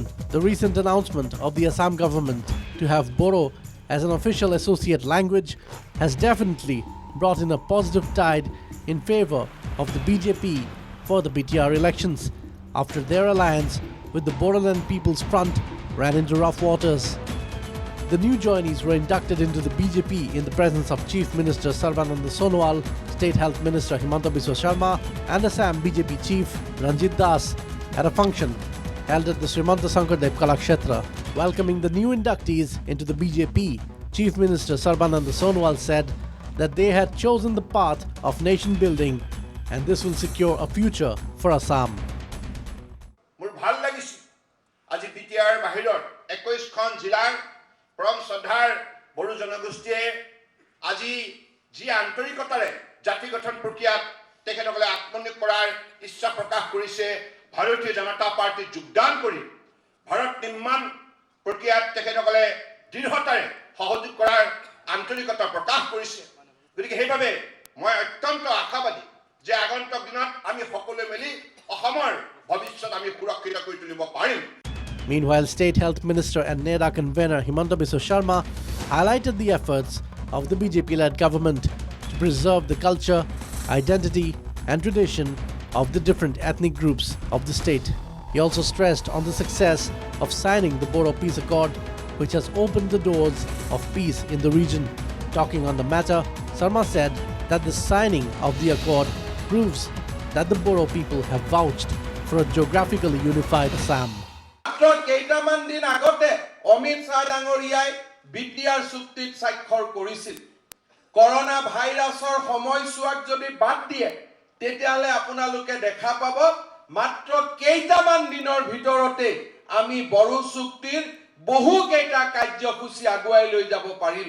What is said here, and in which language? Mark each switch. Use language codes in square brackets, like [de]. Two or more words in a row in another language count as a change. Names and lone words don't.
[en] The recent announcement of the Assam government to have Bodo as an official associate language has definitely brought in a positive tide in favor of the BJP for the BTR elections after their alliance with the Bodoland People's Front ran into rough waters. The new joinees were inducted into the BJP in the presence of Chief Minister Sarbananda Sonowal, State Health Minister Himanta Biswa Sharma and Assam BJP Chief Ranjit Das at a function held at the Srimanta Sankardev Kalakshetra. Welcoming the new inductees into the BJP, Chief Minister Sarbananda Sonowal said that they had chosen the path of nation building and this will secure a future for Assam. From Sadhar, Bodo Janagostiye, [as] আজি যি আন্তৰিকতাৰে জাতি গঠন প্ৰক্ৰিয়াত তেখেতসকলে আত্মনিয়োগ কৰাৰ ইচ্ছা প্ৰকাশ কৰিছে ভাৰতীয় জনতা পাৰ্টি যোগদান কৰি ভাৰত নিৰ্মাণ প্ৰক্ৰিয়াত তেখেতসকলে দৃঢ়তাৰে সহযোগ কৰাৰ আন্তৰিকতা প্ৰকাশ কৰিছে গতিকে সেইভাবে মই অত্যন্ত আশাবাদী যে আগন্তুক দিনত আমি সকলোৱে মিলি অসমৰ ভৱিষ্যত আমি সুৰক্ষিত কৰি তুলিব পাৰিম। [en] Meanwhile, State Health Minister and NEDA convener Himanta Biswa Sharma highlighted the efforts of the BJP-led government to preserve the culture, identity and tradition of the different ethnic groups of the state. He also stressed on the success of signing the Bodo Peace Accord, which has opened the doors of peace in the region. Talking on the matter, Sharma said that the signing of the accord proves that the Bodo people have vouched for a geographically unified Assam. [as] কেইটামান দিন আগতে অমিত শাহ ডাঙৰীয়াই বিটিআৰ চুক্তিত স্বাক্ষৰ কৰিছিল। করোনা ভাইৰাছৰ সময়ছোৱাক যদি বাদ দিয়ে তেতিয়ালে আপোনালোকে দেখা পাব মাত্ৰ কেইটামান দিনৰ ভিতৰতে আমি বড়ো চুক্তিৰ বহু কেইটা কাৰ্যসূচী আগুৱাই লৈ যাব পাৰিলো।